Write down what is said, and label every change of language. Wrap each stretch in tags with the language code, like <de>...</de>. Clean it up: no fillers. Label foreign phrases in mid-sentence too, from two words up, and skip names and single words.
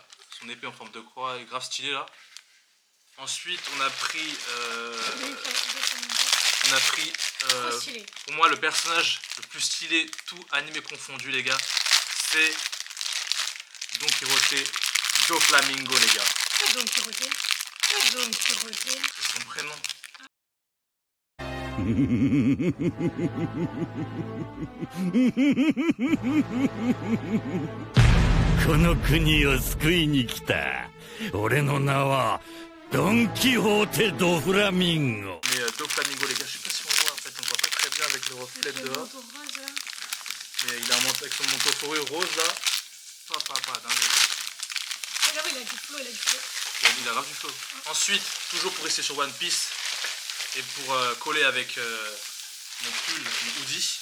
<fr>Son épée en forme de croix est grave stylée là. Ensuite on a pris pour moi le personnage le plus stylé, tout animé confondu les gars, c'est Don Quirote Do Flamingo, les gars. C'est Don Quirote. C'est Don Quirote. C'est son prénom.</fr> <ja>この国を救いに来た。俺の名はドン・キホーテ・ド・フラミンゴ。</ja> <fr>Mais Do Flamingo, les gars, je sais pas si on voit en fait, on voit pas très bien avec le reflet Le dehors. manteau rose, là. Mais il a un manteau avec son manteau fourrure rose là. Pas dingue. Regarde, il a du flow, il a du flow. Il a grave du flow. Ensuite, toujours pour rester sur One Piece et pour coller avec mon pull, mon hoodie,</fr>